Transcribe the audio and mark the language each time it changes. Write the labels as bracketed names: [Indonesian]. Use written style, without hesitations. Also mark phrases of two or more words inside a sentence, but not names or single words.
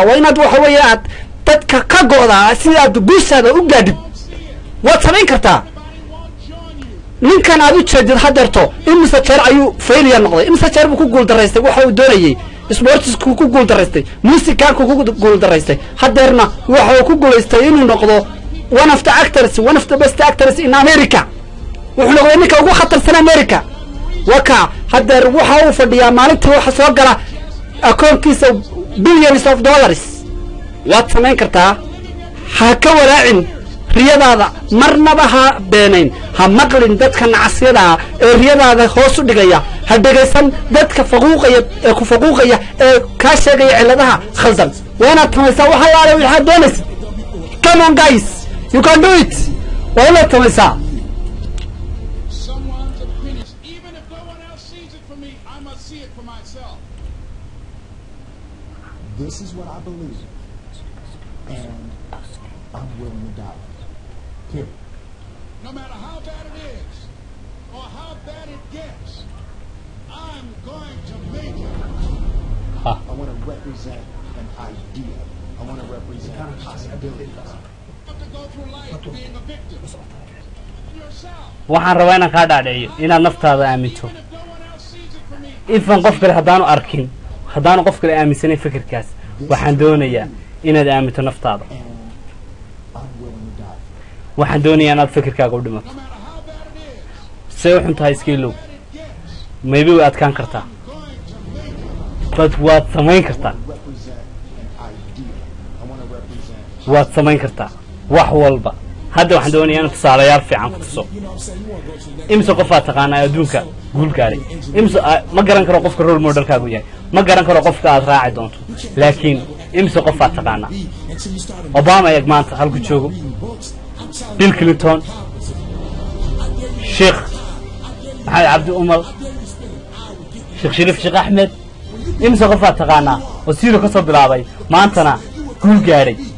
[Somali] waa inaad waxa weeye aad dadka ka go'daa si aad guushaada u gaadhid waad samayn kartaa ninkan aad u jeedid hadeerto imisa jeer ayuu failure noqday imisa jeer buu ku guul daraystay waxa uu doonayay sportsku ku guul daraystay musicaanku ku guul daraystay hadeerna waxa uu ku guulaystay inuu noqdo [English] one of the best actors in America [Somali] wuxuu noqday ninka ugu khatarsan America waka hadeer waxa uu fadhiyaa maalintii waxa soo gala akoonkiisa [English] billions of dollars [Somali] waad samayn kartaa ha ka walaacin riyadaada marnaba ha beenayn ha maqlin dadka nacasyada ee riyadaada hoos u dhigaya ha dhageysan dadka faquuqaya ee ku faquuqaya ee ka sheegaya ciladaha khaldan waana tamaysaa waxa la leeyahay waxa doonaysid [English] come on guys you can do it [Somali] wala tamaysaa [English] This is what I believe, and I'm willing to die. Period. No matter how bad it is, or how bad it gets, I'm going to make it. I want to represent an idea. I want to represent possibilities. You have to go through life being a victim. Yourself. [Somali] waxaan rabaa inaan ka dhaadhiciyo inaad naftaada aaminto [English] If no one else sees it for me, [Somali] ifan qof kale haddaanu qof kale aaminsanin fikirkaas waxaan doonayaa inaad aaminto naftaada [English] And I'm willing to die. [Somali] waxaan doonayaa inaad fikirkaaga u dhimato [English] no matter how bad it is, [Somali] say u xun tahay iskiilow [English] it gets, [Somali] maybe way adkaan kartaa [English] going to make it. [Somali] bad waad samayn kartaa [English] Represent an idea. I want to represent [Somali] waad samayn kartaa wax walba hadda waxaan doonayaa inaan tusaalayaal fiican ku tuso imse qofaad taqaanaa adduunka guul gaaray imse ma garan karo qofka role modelkaagu yahay ma garan karo qofka aad raaci doonto laakiin imse qofaad taqaanaa obama eeg maanta halku joogo bill clinton sheekh maxamed cabdi umar sheekh shariif sheekh axmed imse qofaad taqaanaa oo siiro ka soo bilaabay maantana guul gaadhay